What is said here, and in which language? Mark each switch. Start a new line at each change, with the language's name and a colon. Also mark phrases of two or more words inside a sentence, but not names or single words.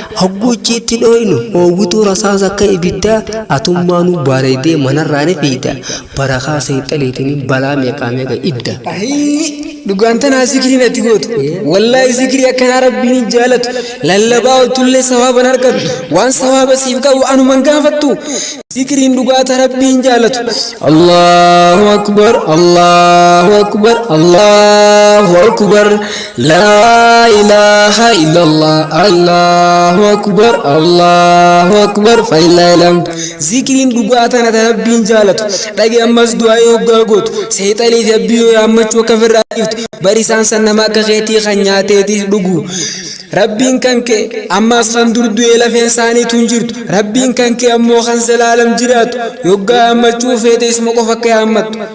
Oromo: Hogguchi itti dhooynu, oowwituu rasaas akka ibiddaa, atummaanuu bareedee manarraa ni fiida. Barakaa seexaleetiin balaa meeqaa meeqa idda. Ahii, dhugaan tanaa zikriin ati gootu. Wallaahi zikrii akkanaa Rabbiin hin jaalatu. Lallabaa oltullee sawaaban argatu. Waan sawaaba siif qabu anuman gaafattu. Zikriin dhugaata Rabbiin jaalatu.
Arabic: الله أكبر، الله أكبر، الله أكبر. لا إله إلا الله. الله أكبر، الله أكبر. فلله الحمد.
Oromo: Zikriin dhugaata nata Rabbiin jaalatu. Dhage ammas du'aa yoo hoggaa gootu. Seexalii fi abbii yoo yaammachuu akka ofirraa dhiiftu. Bari isaan san nama akka keetii kan nyaateetii dhugu. Rabbiin kan kee ammaas kan dur du'ee lafeen isaaniitu hin jirtu. Rabbiin kan kee ammoo kan zalaalam jiraatu. Yoggaa yaammachuu feete isuma qofa akka yaammattu.